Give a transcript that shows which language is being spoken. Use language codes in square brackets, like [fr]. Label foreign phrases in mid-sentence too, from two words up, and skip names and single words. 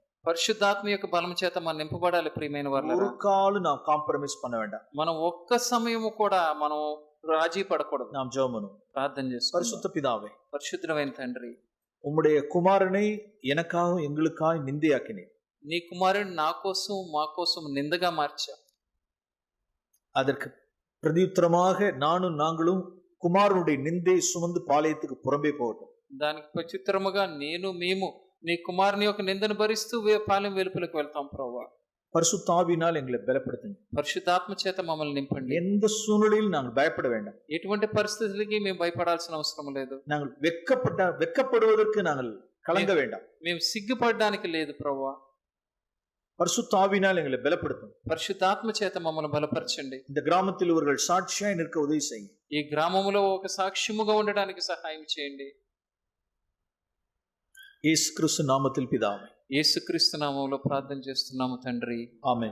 [te] పరిశుద్ధాత్మ యొక్క బలం చేత మనం నింపబడాలి ప్రియమైన వారు. [ta] ஒரு கால் நாம் காம்ப்ரமைஸ் பண்ண வேண்டாம். [te] మనం ఒక్క సమయము కూడా మనం రాజీ పడకూడదు. [ta] நாம் ஜெபம் பண்ணுவோம், [te] ప్రార్థన చేసుకుందాం. [ta] பரிசுத்த பிதாவே, [te] పరిశుద్ధమైన తండ్రి, [ta] உம்முடைய குமாரனை எனக்காக எங்களுக்காய் நிந்தையாக்கினீர். [te] నీ కుమారుడు నా కోసం మా కోసం నిందగా మార్చావు. [ta] அதற்கு பிரதியுத்தரமாக நாங்களும் குமாரனுடைய நிந்தை சுமந்து பாளையத்துக்கு புறம்பே போகட்டும். [te] దానికి ప్రత్యుత్తరముగా మేము నీ కుమారుని యొక్క నిందను భరిస్తూ పాలెం వెలుపలకు వెళ్తాం ప్రభువా. [ta] பரிசுத்த ஆவியினால் எங்களை பலப்படுத்துங்க. [te] పరిశుద్ధాత్మ చేత మమ్మల్ని నింపండి. [ta] எந்த சூழ்நிலையில் நாங்கள் பயப்பட வேண்டாம். [te] ఎటువంటి పరిస్థితులకి మేము భయపడాల్సిన అవసరం లేదు. [ta] நாங்கள் வெக்கப்படுவதற்கு நாங்கள் கலங்க வேண்டாம். [te] మేము సిగ్గుపడడానికి లేదు ప్రభువా. [ta] பரிசுத்த ஆவியினால் எங்களை பலப்படுத்தும். [te] పరిశుద్ధాత్మ చేత మమ్మల్ని బలపరచండి. [ta] இந்த கிராமத்தில் இவர்கள் சாட்சியாய் நிற்க உதவி செய்யும். [te] ఈ గ్రామంలో ఒక సాక్ష్యముగా ఉండడానికి సహాయం చేయండి. [ta] இயேசு கிறிஸ்து நாமத்தில் பிதாவே. [te] యేసుక్రీస్తు నామములో ప్రార్థన చేస్తున్నాము తండ్రి. ఆమేన్.